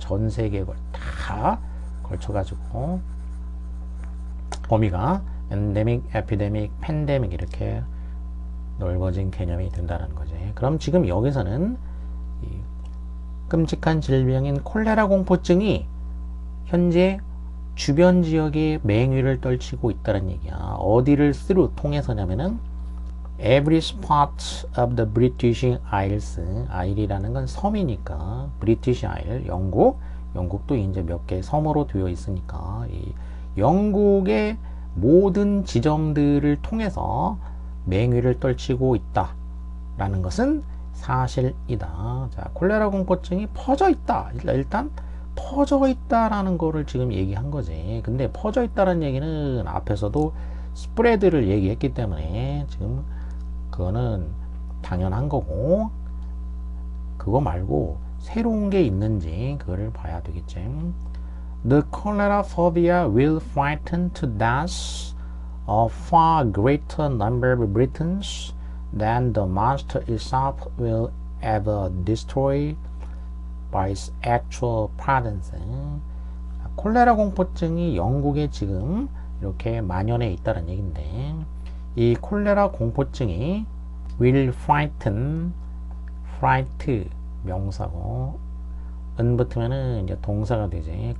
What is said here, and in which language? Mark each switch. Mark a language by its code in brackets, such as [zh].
[ko] 전 세계에 다 걸쳐 가지고 범위가 엔데믹, 에피데믹, 팬데믹 이렇게 넓어진 개념이 된다는 거지. 그럼 지금 여기서는 이 끔찍한 질병인 콜레라 공포증이 현재 주변 지역에 맹위를 떨치고 있다는 얘기야. 어디를 통해서냐면은 [en] every spot of the British Isles. [ko] 아일이라는 건 섬이니까 British Isle, 영국도 이제 몇 개 섬으로 되어 있으니까 이 영국의 모든 지점들을 통해서 맹위를 떨치고 있다라는 것은 사실이다. 자, 콜레라 공포증이 퍼져 있다. 일단 퍼져 있다라는 거를 지금 얘기한 거지. 근데 퍼져 있다는 얘기는 앞에서도 스프레드를 얘기했기 때문에 지금 그거는 당연한 거고, 그거 말고 새로운 게 있는지 그거를 봐야 되겠지. [en] The cholera phobia will frighten to death a far greater number of Britons than the monster itself will ever destroy by its actual presence. [ko] 콜레라 공포증이 영국에 지금 이렇게 만연해 있다는 얘긴데, 이 콜레라 공포증이 [en] will frighten, [ko] fright 명사고 은 붙으면은 이제 동사가 되지.